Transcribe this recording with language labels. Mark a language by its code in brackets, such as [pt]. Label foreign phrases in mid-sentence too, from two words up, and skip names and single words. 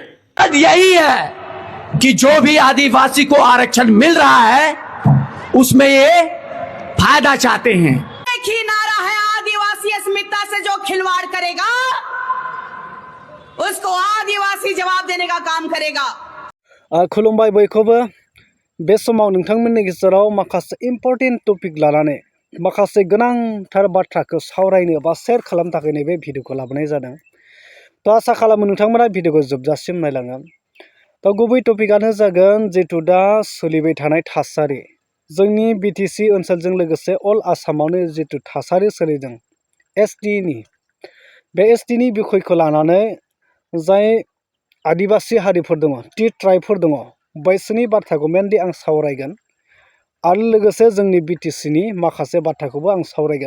[hi] यही है कि जो भी आदिवासी को आरक्षण मिल रहा है उसमें ये फायदा चाहते हैं। एक ही नारा है, आदिवासी अस्मिता से जो खिलवाड़ करेगा उसको आदिवासी जवाब देने का काम करेगा। [brx] खुलुमबाय बयखौबो बे समाव नोंथांमोननि गेजेराव माखासे [en] important topic [brx] लानानै माखासे गोनांथार बाथ्राखौ सावरायनो बा शेयार खालामनो थाखाय नैबे भिडिअखौ लाबोनाय जादों। तो आसा खालामो नोंथांमोना भिडिअखौ जोबजासिम नायलाङो। तो गुबै टपिकआनो जागोन जिहेतु दा सोलिबाय थानाय थासारि जोंनि बिटिसि ओनसोलजों लोगोसे अल आसामावनो जिहेतु थासारि सोलिदों एसटिनि बे एसटिनि बिखयखौ लानानै जाय आदिवासी हारिफोर दङ, टि ट्राइबफोर दङ, बैसोरनि बाथ्राखौ मेनलि आं सावरायगोन आरो लोगोसे जोंनि बिटिसिनि माखासे बाथ्राखौबो आं सावरायगोन।